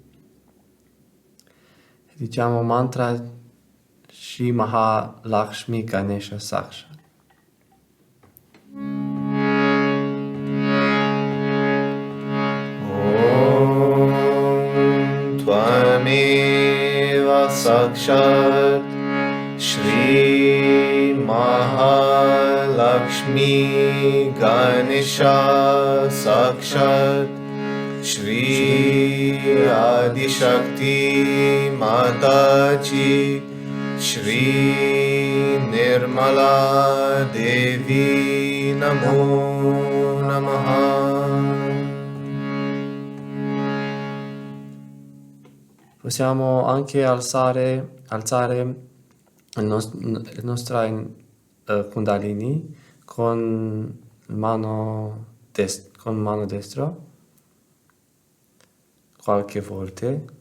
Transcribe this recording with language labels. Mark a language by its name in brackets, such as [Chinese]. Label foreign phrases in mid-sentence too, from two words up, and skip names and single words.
[Italian] e diciamo mantra Shri Maha Lakshmi Ganesha Saksha. [Sanskrit] Om Tvameva Sakshat Shri Mahalakshmi Ganesha Sakshat Shri Adishakti Mataji Shri Nirmala Devi Namo Namaha. [Italian] Possiamo anche alzare il nostra Kundalini con mano destra qualche volta.